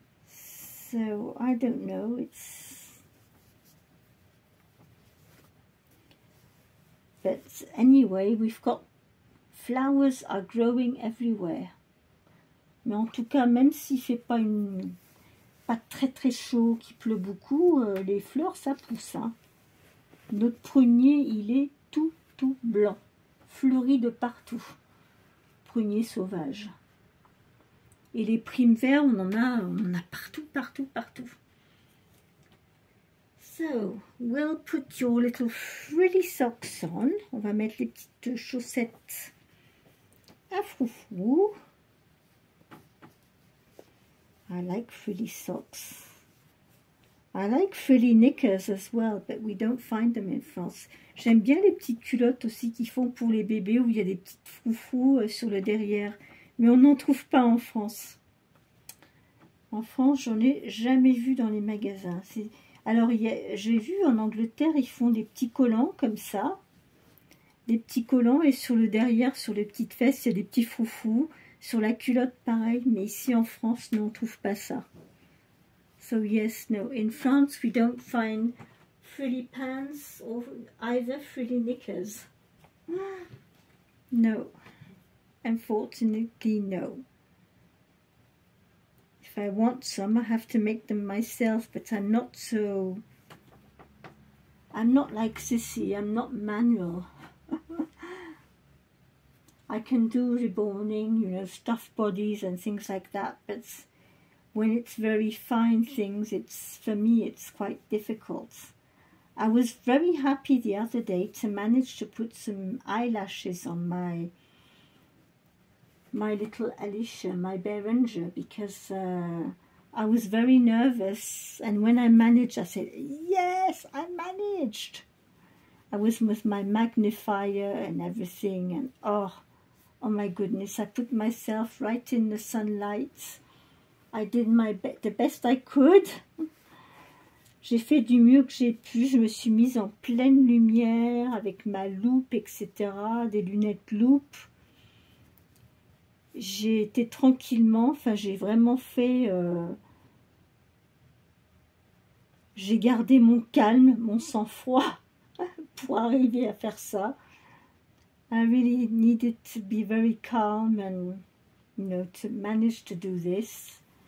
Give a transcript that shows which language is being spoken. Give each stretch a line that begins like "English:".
English: So I don't know, but anyway, we've got flowers are growing everywhere.
French: Mais en tout cas, même s'il fait pas très chaud, qu'il pleut beaucoup, les fleurs ça pousse. Hein. Notre prunier, il est tout blanc, fleuri de partout. Prunier sauvage. Et les primevères, on en a partout.
English: So, we'll put your little frilly socks on.
French: On va mettre les petites chaussettes à froufrou.
English: I like frilly socks. I like frilly knickers as well, but we don't find them in France.
French: J'aime bien les petites culottes aussi qu'ils font pour les bébés où il y a des petites froufrous sur le derrière. Mais on n'en trouve pas en France. En France, j'en ai jamais vu dans les magasins. Alors, j'ai vu en Angleterre, ils font des petits collants comme ça. Des petits collants et sur le derrière, sur les petites fesses, il y a des petits froufrous. Sur la culotte, pareil. Mais ici en France, non, on ne trouve pas ça.
English: So yes, no. In France, we don't find frilly pants or either frilly knickers. No. Unfortunately, no. If I want some, I have to make them myself, but I'm not like Sissy, I'm not manual. I can do reboning, you know, stuffed bodies and things like that, but when it's very fine things, for me, it's quite difficult. I was very happy the other day to manage to put some eyelashes on my little Alicia, my Beranger, because I was very nervous, and when I managed, I said, yes, I managed. I was with my magnifier and everything, and oh my goodness, I put myself right in the sunlight. I did the best I could.
French: J'ai fait du mieux que j'ai pu. Je me suis mise en pleine lumière avec ma loupe, etc. Des lunettes loupe. J'ai été tranquillement. Enfin, j'ai vraiment fait. J'ai gardé mon calme, mon sang-froid pour arriver à faire ça.
English: I really needed to be very calm and, you know, to manage to do this.